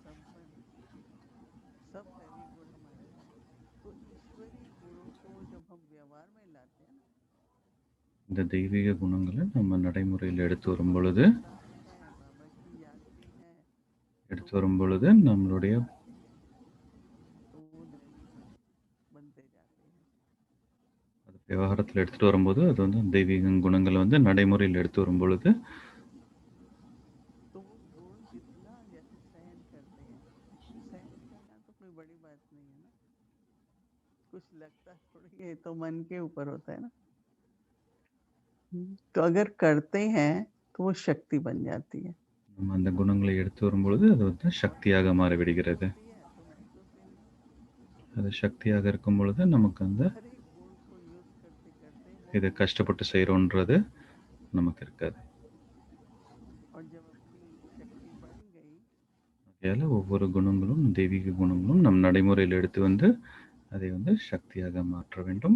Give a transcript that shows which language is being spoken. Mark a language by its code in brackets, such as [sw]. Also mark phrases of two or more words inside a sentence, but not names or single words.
[ta] இந்த தெய்வீக குணங்களை நம்ம நடைமுறையில் எடுத்து வரும் பொழுது நம்மளுடைய விவகாரத்தில் எடுத்துகிட்டு வரும்போது அது வந்து தெய்வீக குணங்களை வந்து நடைமுறையில் எடுத்து வரும் பொழுது [hi] कुछ लगता थोड़ी है, तो मन के ऊपर होता है ना। तो अगर करते हैं तो वो शक्ति बन जाती है. [ta] நம்ம அந்த குணங்களை எடுத்து வரும்பொழுது அது வந்து சக்தியாக மாறிவிடுகிறது. அது சக்தியாக இருக்கும் பொழுது நமக்கு அந்த இதை கஷ்டப்பட்டு செய்கிறோன்றது நமக்கு இருக்காது. ஆகையால் ஒவ்வொரு குணங்களும் தெய்வீக குணங்களும் நம் நடைமுறையில் எடுத்து வந்து அதை வந்து சக்தியாக மாற்ற வேண்டும்.